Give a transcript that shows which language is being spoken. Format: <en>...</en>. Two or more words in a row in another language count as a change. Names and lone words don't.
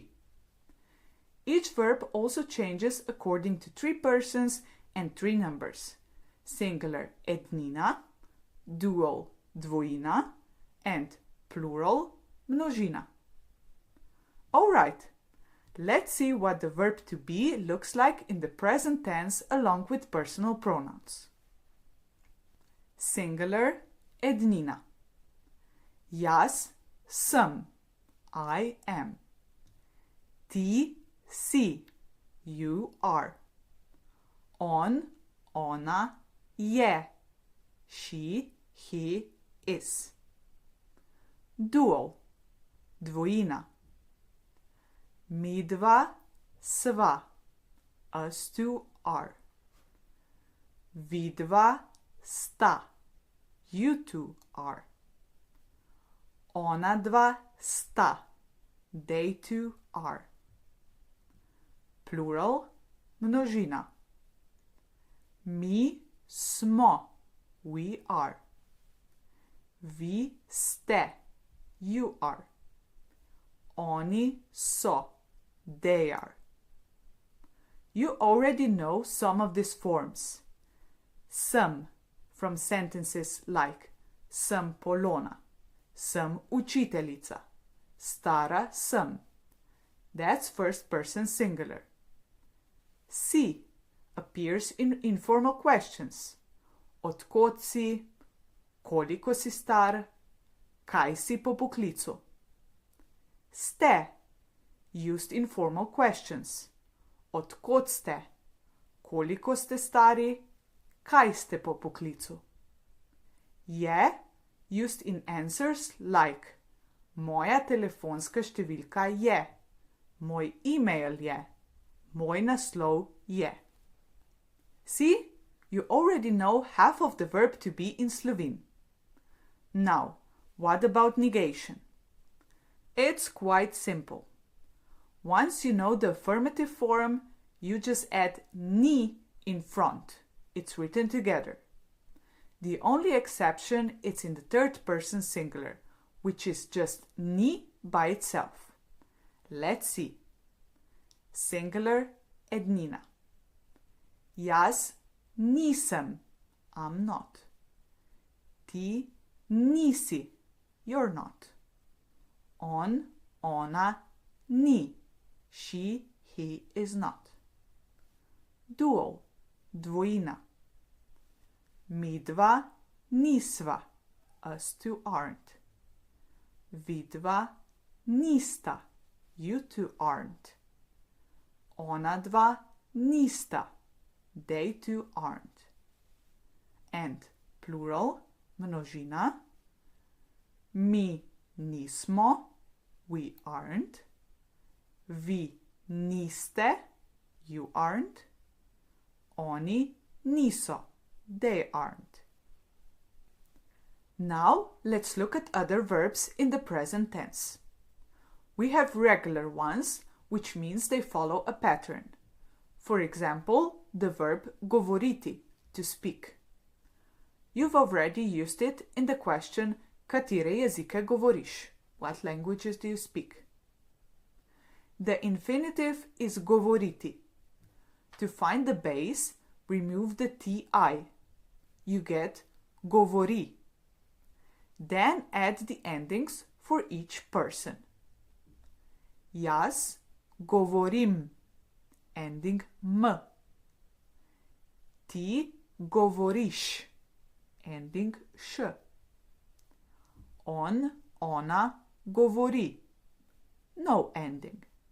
<en>Each verb also changes according to 3 persons and 3 numbers: singular ednina, dual dvojina, and plural množina. Alright, let's see what the verb to be looks like in the present tense along with personal pronouns.</en> <sl>Singular ednina. Jaz sem,</sl> <en>I am.</en> <sl>Ti si,</sl> <en>you are.</en> <sl>On, ona je,</sl> <en>she, he is. Dual,</en> <sl>dvojina. Midva sva,</sl> <en>us two are.</en> <sl>Vidva sta,</sl> <en>you two are.</en> <sl>Ona dva sta,</sl> <en>they two are. Plural,</en> <sl>množina. Mi smo,</sl> <en>we are.</en> <sl>Vi ste,</sl> <en>you are.</en> <sl>Oni so,</sl> <en>they are. You already know some of these forms. Sem, from sentences like</en> <sl>sem Polona, sem učiteljica, stara sem.</sl> <en>That's first person singular. Si appears in informal questions.</en> <sl>Od kod si, koliko si star, kaj si po poklicu. Ste,</sl> <en>used in formal questions.</en> <sl>Od kod ste, koliko ste stari, kaj ste po poklicu. Je,</sl> <en>used in answers like</en> <sl>moja telefonska številka je, moj email je, moj naslov je.</sl> <en>See, you already know half of the verb to be in Slovene. Now, what about negation? It's quite simple. Once you know the affirmative form, you just add ni in front. It's written together. The only exception is in the third person singular, which is just ni by itself. Let's see. Singular ednina.</en> <sl>Jaz nisem,</sl> <en>I'm not.</en> <sl>Ti nisi,</sl> <en>you're not.</en> <sl>On, ona ni,</sl> <en>she, he is not. Dual,</en> <sl>dvojina. Midva nisva,</sl> <en>us two aren't.</en> <sl>Vidva nista,</sl> <en>you two aren't.</en> <sl>Ona dva nista,</sl> <en>they two aren't. And plural,</en> <sl>množina. Mi nismo,</sl> <en>we aren't.</en> <sl>Vi niste,</sl> <en>you aren't.</en> <sl>Oni niso,</sl> <en>they aren't. Now let's look at other verbs in the present tense. We have regular ones, which means they follow a pattern. For example, the verb govoriti, to speak. You've already used it in the question</en> <sl>katere jezike govoriš?</sl> <en>What languages do you speak? The infinitive is govoriti. To find the base, remove the ti. You get govori. Then add the endings for each person.</en> <sl>Jaz govorim,</sl> <en>ending m.</en> <sl>Ti govoriš,</sl> <en>ending š.</en> <sl>On, ona govori,</sl> <en>no ending.</en>